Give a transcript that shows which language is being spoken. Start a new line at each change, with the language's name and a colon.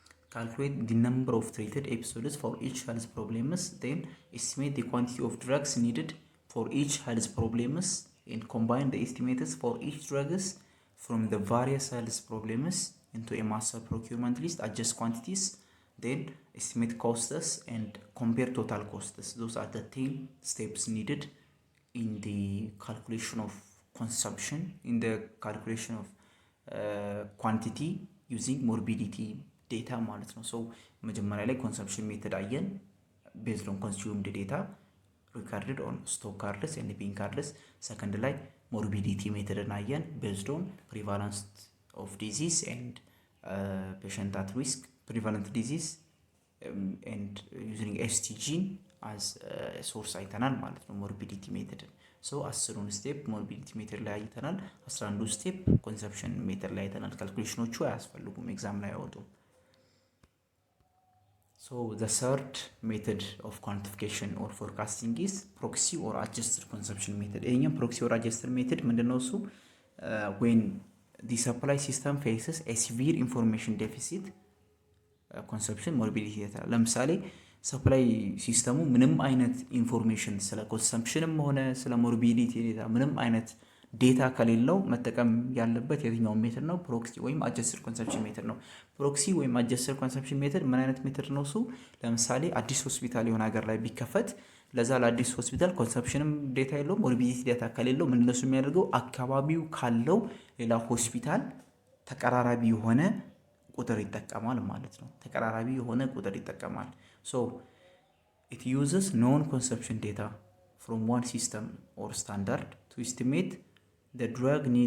English: calculate the number of treated episodes for each health problems, then estimate the quantity of drugs needed for each health problems and combine the estimates for each drugs from the various health problems into a master procurement list, adjust quantities, then estimate costs and compare total costs. Those are the 10 steps needed in the calculation of consumption, in the calculation of quantity using morbidity data ማለት ነው።
Amharic: ሶ መጀመሪያ ላይ ኮንሰምፕሽን ሜተድ አየን
English: ቤዝድ ኦን ኮንሱምድ ዴታ recorded on stock cards and being cards።
Amharic: ሰከንድ ላይ ሞርቢዲቲ ሜተድን አየን
English: ቤዝድ ኦን prevalence of disease and patient at risk, prevalent disease and using STG as source
Amharic: አይተናል ማለት ነው ሞርቢዲቲ ሜተድን። ሶ 10ን ስቴፕ ሞርቢዲቲ ሜተድ ላይ አይተናል። 11 ስቴፕ ኮንሰምፕሽን ሜተድ ላይ አይተናል። ካልኩሌሽኖቹ አያስፈልጉም ኤግዛም ላይ አይወጡም።
English: So the third method of quantification or forecasting is proxy or adjusted consumption method.
Amharic: ይሄኛው
English: proxy or adjusted method
Amharic: ምንድነው እሱ?
English: When the supply system faces a severe information deficit, consumption morbidity data።
Amharic: ለምሳሌ ሰፕላይ ሲስተሙ ምንም አይነት ኢንፎርሜሽን ስለ ኮንሰምፕሽንም ሆነ ስለ ሞርቢዲቲ ዴታ ምንም አይነት ዴታ ከሌለው መጠቀም ያለበት የትኛው ሜተድ ነው? ፕሮክሲ ወይም አጀስትድ ኮንሰምፕሽን ሜተድ ነው። ፕሮክሲ ወይም አጀስትድ ኮንሰምፕሽን ሜተድ ምን አይነት ሜተድ ነው እሱ? ለምሳሌ አዲስ ሆስፒታል የሆነ ሀገር ላይ ቢከፈት ለዛ ለአዲስ ሆስፒታል ኮንሰምፕሽንም ዴታ የለውም ሞርቢዲቲ ዴታ ከሌለው ምን ለሱ የሚያደርገው አካባቢው ካለው ሌላ ሆስፒታል ተቀራራቢ የሆነ ቁጥር ይጠቀማል ማለት ነው። ተቀራራቢ የሆነ ቁጥር ይጠቀማል።
English: So it uses known consumption data from one system or standard to estimate the drug